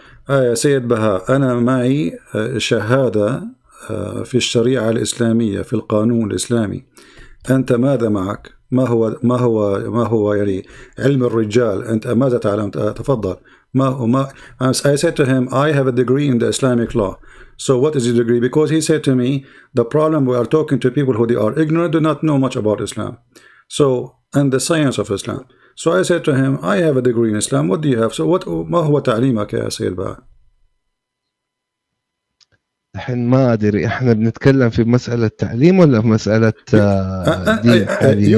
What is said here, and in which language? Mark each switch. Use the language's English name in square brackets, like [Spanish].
[Arabic] يا سيد بهاء انا معي شهادة في الشريعة الإسلامية في القانون الإسلامي. أنت ماذا معك؟ ما هو يعني علم الرجال؟ أنت ماذا تعلم؟ تفضل. [English] I said to him, I have a degree in the Islamic law. So what is your degree? Because he said to me, the problem we are talking to people who they are ignorant, do not know much about Islam. So, and the science of Islam. So I said to him, I have a degree in Islam. What do you have? So [Arabic] ما هو تعليمك يا سيد بهاء؟ الحين ما أدري إحنا بنتكلم في مسألة تعليم ولا في مسألة دين حاليا.